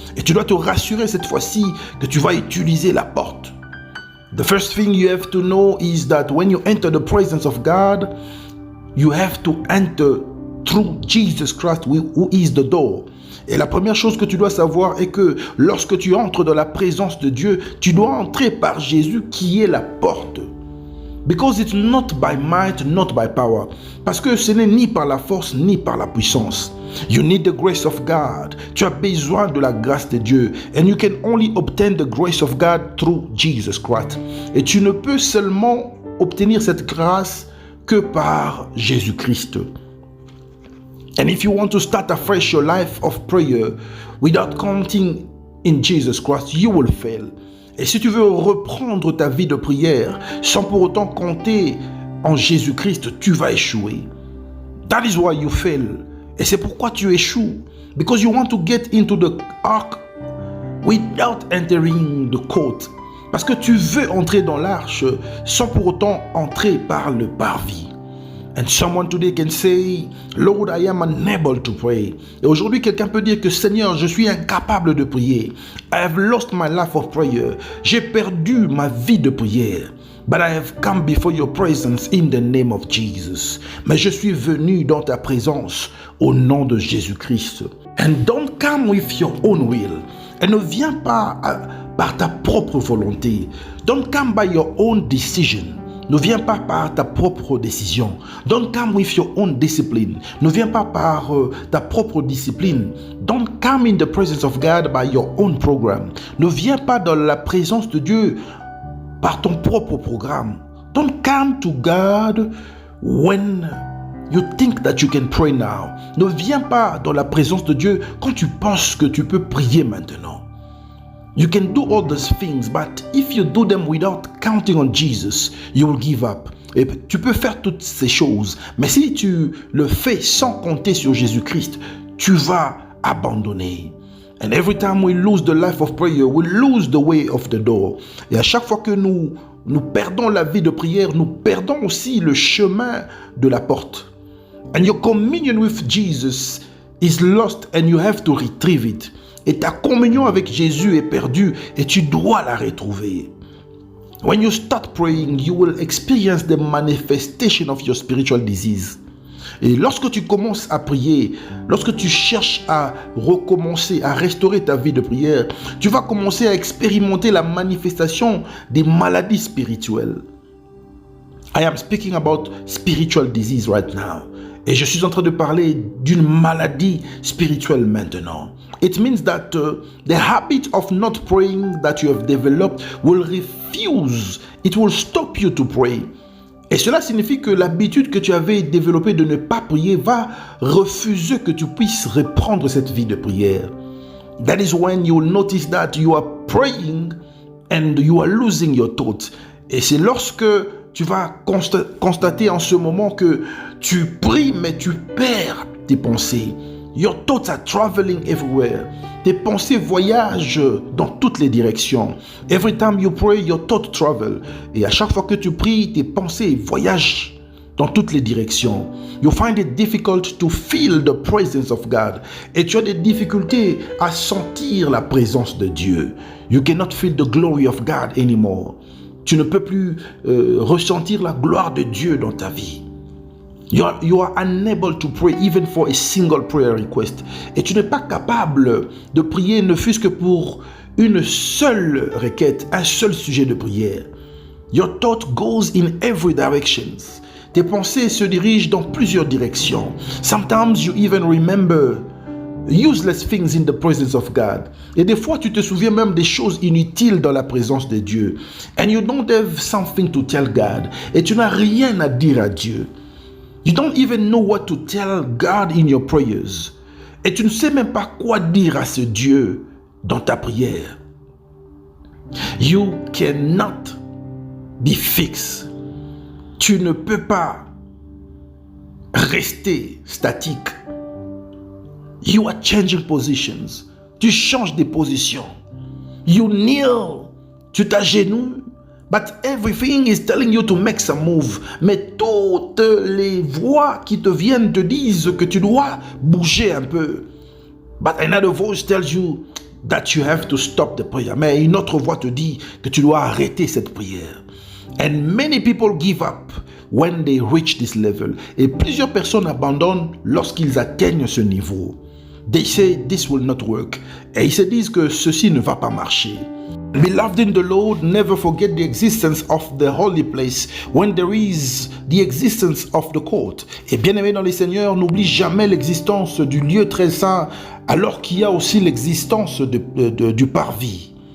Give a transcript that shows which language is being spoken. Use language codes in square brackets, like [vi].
[fr] Et tu dois te rassurer cette fois-ci que tu vas utiliser la porte. [en] The first thing you have to know is that when you enter the presence of God, you have to enter through Jesus Christ who is the door. [fr] Et la première chose que tu dois savoir est que lorsque tu entres dans la présence de Dieu, tu dois entrer par Jésus qui est la porte. [en] Because it's not by might, not by power. [fr] Parce que ce n'est ni par la force, ni par la puissance. [en] You need the grace of God. [fr] Tu as besoin de la grâce de Dieu. [en] And you can only obtain the grace of God through Jesus Christ. [fr] Et tu ne peux seulement obtenir cette grâce que par Jésus-Christ. [en] And if you want to start afresh your life of prayer without counting in Jesus Christ, you will fail. [fr] Et si tu veux reprendre ta vie de prière sans pour autant compter en Jésus-Christ, tu vas échouer. [en] That is why you fail. [fr] Et c'est pourquoi tu échoues. [en] Because you want to get into the ark without entering the court. [fr] Parce que tu veux entrer dans l'arche sans pour autant entrer par le parvis. [en] And someone today can say, Lord, I am unable to pray. [fr] Et aujourd'hui, quelqu'un peut dire que Seigneur, je suis incapable de prier. [en] I have lost my life of prayer. [fr] J'ai perdu ma vie de prière. [en] But I have come before your presence in the name of Jesus. [fr] Mais je suis venu dans ta présence au nom de Jésus-Christ. [en] And don't come with your own will. [fr] Et ne viens pas par ta propre volonté. [en] Don't come by your own decision. [fr] Ne viens pas par ta propre décision. [en] Don't come with your own discipline. [fr] Ne viens pas par ta propre discipline. [en] Don't come in the presence of God by your own program. [fr] Ne viens pas dans la présence de Dieu par ton propre programme. [en] Don't come to God when you think that you can pray now. [fr] Ne viens pas dans la présence de Dieu quand tu penses que tu peux prier maintenant. [en] You can do all those things, but if you do them without counting on Jesus, you will give up. [fr] Et tu peux faire toutes ces choses, mais si tu le fais sans compter sur Jésus-Christ, tu vas abandonner. [en] And every time we lose the life of prayer, we lose the way of the door. [fr] Et à chaque fois que nous perdons la vie de prière, nous perdons aussi le chemin de la porte. [en] And your communion with Jesus is lost and you have to retrieve it. [fr] Et ta communion avec Jésus est perdue et tu dois la retrouver. [en] When you start praying, you will experience the manifestation of your spiritual disease. [fr] Et lorsque tu commences à prier, lorsque tu cherches à recommencer, à restaurer ta vie de prière, tu vas commencer à expérimenter la manifestation des maladies spirituelles. [en] I am speaking about spiritual disease right now. [fr] Et je suis en train de parler d'une maladie spirituelle maintenant. [en] It means that the habit of not praying that you have developed will refuse, it will stop you to pray. [fr] Et cela signifie que l'habitude que tu avais développée de ne pas prier va refuser que tu puisses reprendre cette vie de prière. [en] That is when you will notice that you are praying and you are losing your thoughts. [fr] Et c'est lorsque tu vas constater en ce moment que tu pries mais tu perds tes pensées. [en] Your thoughts are traveling everywhere. [fr] Tes pensées voyagent dans toutes les directions. [en] Every time you pray, your thoughts travel. [fr] Et à chaque fois que tu pries, tes pensées voyagent dans toutes les directions. [en] You find it difficult to feel the presence of God. [fr] Et tu as des difficultés à sentir la présence de Dieu. [en] You cannot feel the glory of God anymore. [fr] Tu ne peux plus ressentir la gloire de Dieu dans ta vie. [en] You are unable to pray even for a single prayer request. [fr] Et tu n'es pas capable de prier ne fût-ce que pour une seule requête, un seul sujet de prière. [en] Your thought goes in every direction. [fr] Tes pensées se dirigent dans plusieurs directions. [en] Sometimes you even remember useless things in the presence of God. [fr] Et des fois, tu te souviens même des choses inutiles dans la présence de Dieu. [en] And you don't have something to tell God. [fr] Et tu n'as rien à dire à Dieu. [en] You don't even know what to tell God in your prayers. [fr] Et tu ne sais même pas quoi dire à ce Dieu dans ta prière. [en] You cannot be fixed. [fr] Tu ne peux pas rester statique. [en] You are changing positions. [fr] Tu changes des positions. [en] You kneel. [fr] Tu t'agenouilles. [en] But everything is telling you to make some move. [fr] Mais toutes les voix qui te viennent te disent que tu dois bouger un peu. [en] But another voice tells you that you have to stop the prayer. [fr] Mais une autre voix te dit que tu dois arrêter cette prière. [en] And many people give up when they reach this level. [fr] Et plusieurs personnes abandonnent lorsqu'ils atteignent ce niveau. [en] They say this will not work. [fr] Et ils se disent que ceci ne va pas marcher. [en] Beloved in the Lord, never forget the existence of the holy place when there is the existence of the court. [fr] Et bien-aimé dans les Seigneurs, n'oublie jamais l'existence du lieu très saint alors qu'il y a aussi l'existence du parvis.